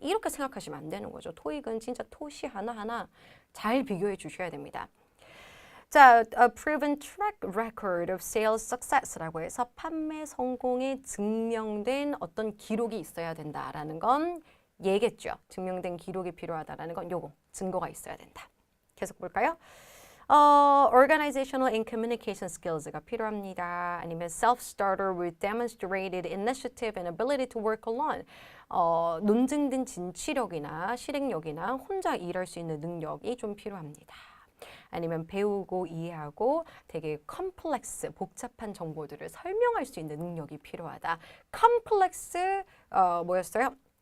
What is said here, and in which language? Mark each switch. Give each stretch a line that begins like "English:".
Korean: 이렇게 생각하시면 안 되는 거죠. 토익은 진짜 토시 하나하나 잘 비교해 주셔야 됩니다. 자,
English: a proven track record of sales success
Korean: 라고 해서 판매 성공에 증명된 어떤 기록이 있어야 된다라는 건 얘겠죠. 증명된 기록이 필요하다라는 건 요거 증거가 있어야 된다. 계속 볼까요?
English: Organizational and communication skills가
Korean: 필요합니다. 아니면
English: self-starter with demonstrated initiative and ability to work alone.
Korean: 논증된 진취력이나 실행력이나 혼자 일할 수 있는 능력이 좀 필요합니다. 아니면 배우고 이해하고 되게 컴플렉스, 복잡한 정보들을 설명할 수 있는 능력이 필요하다. 컴플렉스 뭐였어요?